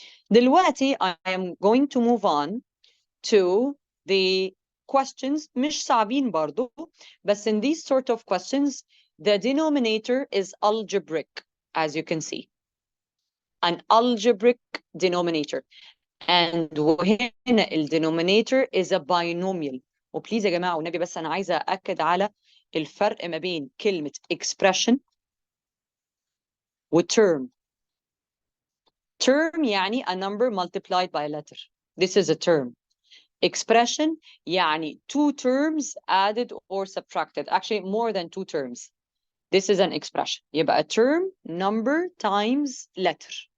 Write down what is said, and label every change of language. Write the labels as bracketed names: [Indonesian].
[English] دلوقتي I am going to move on to the questions. [Arabic] مش صعبين برضو, [English] but in these sort of questions, the denominator is algebraic, as you can see. An algebraic denominator. And وهنا denominator is a binomial. [Arabic] وبليز يا جماعة والنبي بس أنا عايزة أأكد على الفرق ما بين كلمة [English] expression و term. Term يعني a number multiplied by a letter. This is a term. Expression يعني two terms added or subtracted. Actually more than two terms. This is an expression. يبقى a term, number times letter.